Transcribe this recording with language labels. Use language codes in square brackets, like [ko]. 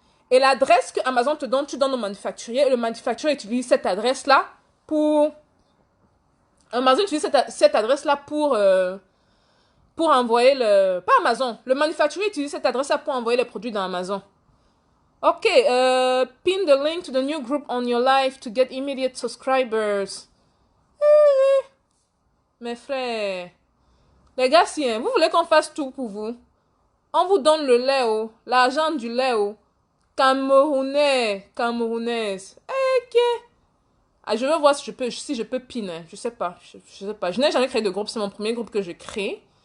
[fr] Et l'adresse que Amazon te donne, tu donnes au manufacturier. Et le manufacturier utilise cette adresse-là pour... Amazon utilise cette adresse-là pour envoyer le... Pas Amazon. Le manufacturier utilise cette adresse-là pour envoyer les produits dans Amazon. Ok. [en] Pin the link to the new group on your live to get immediate subscribers. [fr] Mes frères. Les gars, si vous voulez qu'on fasse tout pour vous, on vous donne le lait, oh, l'argent du lait, oh. Camerounais, Camerounaise. Ok. Ah, je vais voir si je peux pin. Hein. Je sais pas. Je sais pas. Je n'ai jamais créé de groupe. C'est mon premier groupe que je crée.